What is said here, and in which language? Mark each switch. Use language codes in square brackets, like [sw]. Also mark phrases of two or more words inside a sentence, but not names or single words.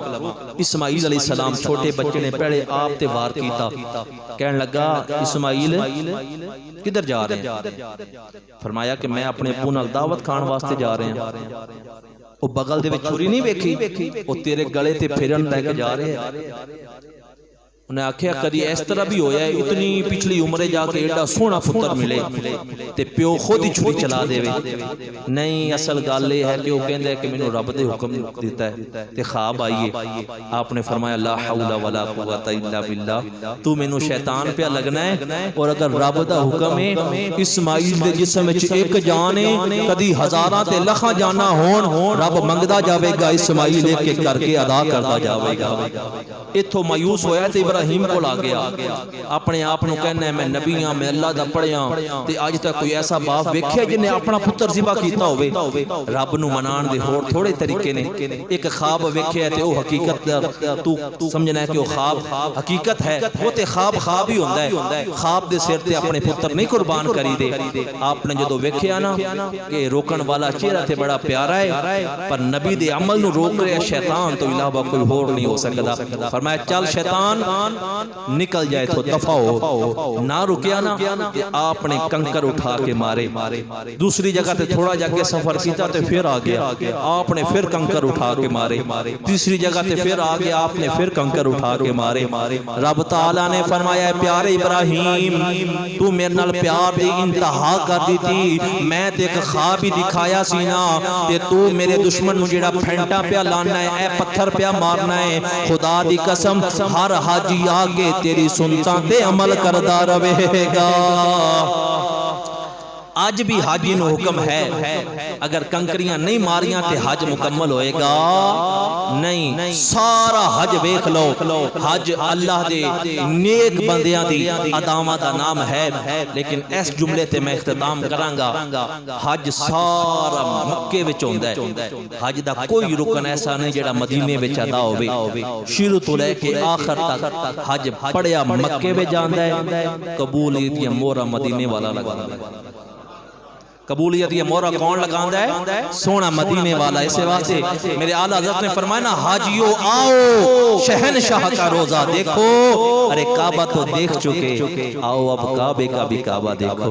[pa] اسماعیل علیہ السلام چھوٹے بچے نے پہلے آپ تے وار کیتا. [ur] کہنے لگا اسماعیل کدھر جا رہے ہیں؟ فرمایا کہ میں اپنے ابو نال دعوت کھان واسطے جا رہے ہیں. [pa] وہ بغل دے وچ چھری نہیں ویکھی، وہ تیرے گلے تے پھرن لے کے جا رہے ہیں. انہیں آکھیا کدی اس طرح بھی ہویا ہے اتنی پچھلی عمرے جا کے ایڈا سونا پتر ملے تے پیو خود ہی چھری چلا دے وے؟ نہیں، اصل گل یہ ہے کہ وہ کہندا ہے کہ مینوں رب دے حکم دیتا ہے تے خواب آئیے. آپ نے فرمایا [ar] لا حول ولا قوت الا باللہ، [pa] تو مینوں شیطان پہ لگنا ہے، اور اگر رب دا حکم ہے اسماعیل دے جسم وچ ایک جان ہے، کدی ہزاراں تے لکھاں جانا ہون، رب منگدا جاوے گا، اسماعیل ایک ایک کر کے ادا کرتا جاوے گا. اتھوں مایوس ہویا تے ابراہیم کو آ گیا، اپنے آپ نو کہنا ہے میں نبی ہاں، میں اللہ دا پڑھیا تے اج تک کوئی ایسا باپ ویکھیا جن نے اپنا پتر ذبح کیتا ہوئے؟ رب نو منان دے ہور تھوڑے طریقے نے. ایک خواب ویکھیا تے او حقیقت تو سمجھنا ہے کہ وہ خواب حقیقت ہے، وہ تے خواب ہی ہوندا ہے. خواب دے سر تے اپنے پتر نہیں قربان کری دے. آپ نے جدو ویکھیا نا کہ روکن والا چہرہ تے بڑا پیارا ہے پر نبی دے عمل نو روک رہا شیطان تو علاوہ کوئی ہور نہیں ہو سکدا. [ur] فرمایا چل شیطان نکل جائے تو دفع ہو. [pa] نہ رکیا نا کہ آپ نے کنکر اٹھا کے مارے. دوسری جگہ تے تھوڑا جا کے سفر کیتا تے پھر آ گیا، آپ نے پھر کنکر اٹھا کے مارے. تیسری جگہ تے پھر آ گیا، آپ نے پھر کنکر اٹھا کے مارے. رب تعالیٰ نے فرمایا پیارے ابراہیم تو میرے نال پیار دی انتہا کر دیتی، میں تے ایک خواب ہی دکھایا سی نا تے تو میرے دشمن نو جڑا پھینٹا پیا لانا ہے، اے پتھر پیا مارنا ہے. خدا دی قسم ہر حاجی آگے تیری سنتاں تے عمل کردہ رہے گا. آج بھی حاجی نو حکم ہے اگر کنکریاں نہیں ماریاں تے حج مکمل ہوئے گا نہیں. سارا حج ویکھ لو، حج اللہ دے نیک بندیاں دی اداواں دا نام ہے. لیکن اس جملے تے میں اختتام کراں گا، حج سارا مکے وچ ہوندا ہے. حج دا کوئی رکن ایسا نہیں جڑا مدینے وچ ادا ہوئے. شروع تو لے کے آخر تک حج پڑھیا مکے وچ جاندا ہے، قبولیت یا مورا مدینے والا لگاندا ہے. قبولیت یہ مورا کون لگاندا ہے؟ سونا مدینے والا. [ur] اسے واسطے میرے اعلیٰ حضرت نے فرمایا نا حاجیو آؤ شہنشاہ کا روزہ دیکھو. ارے کعبہ تو دیکھ چکے، آؤ اب کعبے کا بھی کعبہ دیکھو.